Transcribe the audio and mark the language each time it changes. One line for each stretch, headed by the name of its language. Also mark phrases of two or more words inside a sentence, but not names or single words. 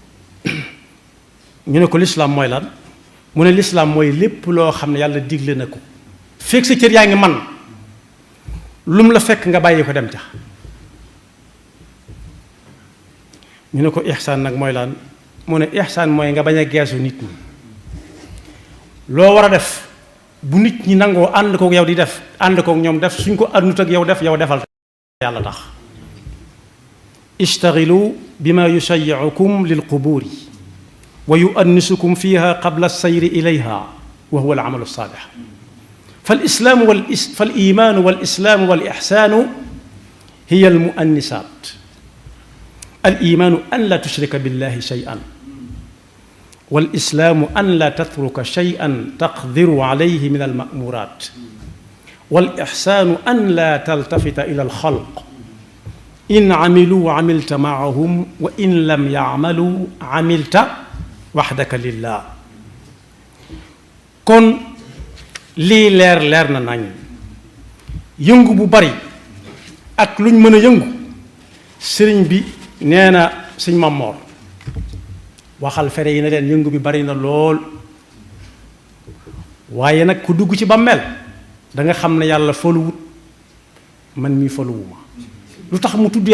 Wolof: ñu ne ko lislaam mooy lan mu ne lislaam mooy lépp loo xam ne yàlla digle na ko fekk sa cër yaa ngi man lu mu la fekk nga bàyyi ko dem ca ñu ne ko ihsaan nag mooy lan mu ne ihsaan mooy nga bañ a geesu nit ñi loo war a def bu nit ñi nangoo ànd kook yow di def ànd kook ñoom def suñ ko àndut ak yow def yow defal yàlla tax
Arabic: اشتغلوا بما يشيعكم للقبور ويؤنسكم فيها قبل السير إليها وهو العمل الصالح فالإيمان والإسلام والإحسان هي المؤنسات الإيمان أن لا تشرك بالله شيئا والإسلام أن لا تترك شيئا تقدر عليه من المأمورات والإحسان أن لا تلتفت إلى الخلق إن عملوا عملت معهم وإن لم يعملوا عملت وحدك لله
Wolof: kon lii leer na nañ yëngu bu bari ak luñ mën a yëngu sëriñ bi nee na sëñ Mamoor waxal fere yi ne leen yëngu bi bari na lool waaye nag ku dugg ci bàmmeel da nga xam ne yàlla foluwut man mii foluwuma lu tax mu tudd